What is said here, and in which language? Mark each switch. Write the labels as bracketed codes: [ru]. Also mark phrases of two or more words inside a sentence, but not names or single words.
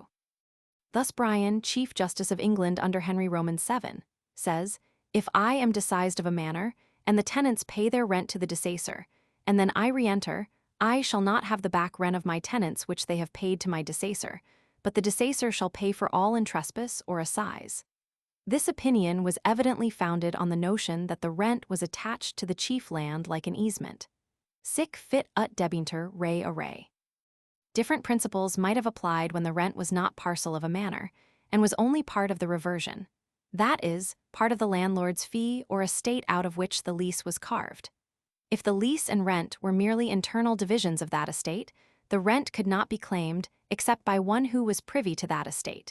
[en] Thus Bryan, Chief Justice of England under Henry Roman VII, says, "If I am disseised of a manor, and the tenants pay their rent to the dissacer, and then I re-enter, I shall not have the back rent of my tenants which they have paid to my dissacer, but the dissacer shall pay for all in trespass or assize." This opinion was evidently founded on the notion that the rent was attached to the chief land like an easement. [la] Sic fit ut debintur re a re. [en] Different principles might have applied when the rent was not parcel of a manor, and was only part of the reversion. That is, part of the landlord's fee or estate out of which the lease was carved. If the lease and rent were merely internal divisions of that estate, the rent could not be claimed except by one who was privy to that estate.